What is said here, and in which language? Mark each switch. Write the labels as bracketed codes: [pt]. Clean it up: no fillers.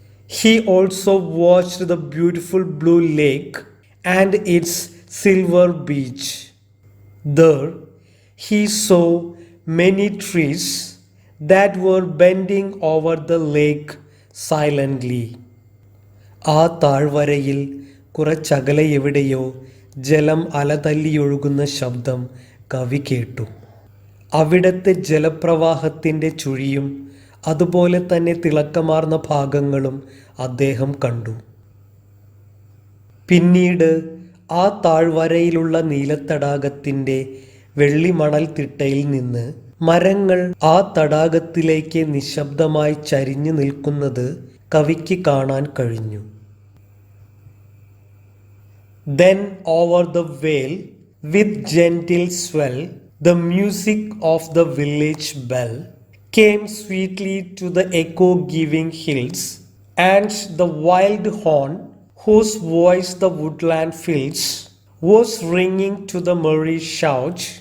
[en] He also watched the beautiful blue lake and its silver beach. There he saw many trees that were bending over the lake silently. [ml] ആ താഴ്വരയിൽ കുറച്ചകലെ എവിടെയോ ജലം അലതല്ലിയൊഴുകുന്ന ശബ്ദം കവി കേട്ടു. അവിടത്തെ ജലപ്രവാഹത്തിൻ്റെ ചുഴിയും അതുപോലെ തന്നെ തിളക്കമാർന്ന ഭാഗങ്ങളും അദ്ദേഹം കണ്ടു. പിന്നീട് ആ താഴ്വരയിലുള്ള നീലത്തടാകത്തിൻ്റെ വെള്ളിമണൽ തിട്ടയിൽ നിന്ന് മരങ്ങൾ ആ തടാകത്തിലേക്ക് നിശബ്ദമായി ചരിഞ്ഞു നിൽക്കുന്നത് കവിക്ക് കാണാൻ കഴിഞ്ഞു. [en] Then over the vale with gentle swell the music of the village bell came sweetly to the echo-giving hills, and the wild horn whose voice the woodland fills was ringing to the merry shout